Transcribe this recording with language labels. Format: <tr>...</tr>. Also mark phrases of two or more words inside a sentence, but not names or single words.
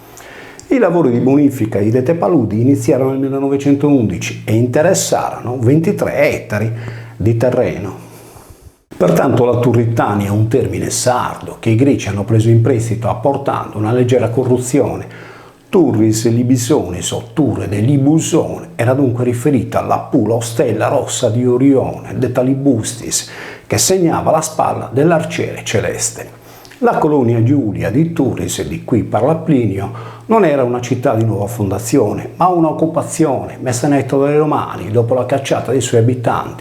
<it>I lavori di bonifica di dette paludi iniziarono nel 1911 e interessarono 23 ettari di terreno. Pertanto la Turritania è un termine sardo che i greci hanno preso in prestito apportando una leggera corruzione. Turris libisonis o Turre de Libusone era dunque riferita alla pula o stella rossa di Orione, detta Libustis, che segnava la spalla dell'arciere celeste. La colonia Giulia di Turris, di cui parla Plinio, non era una città di nuova fondazione, ma un'occupazione messa in atto dai Romani dopo la cacciata dei suoi abitanti.</it>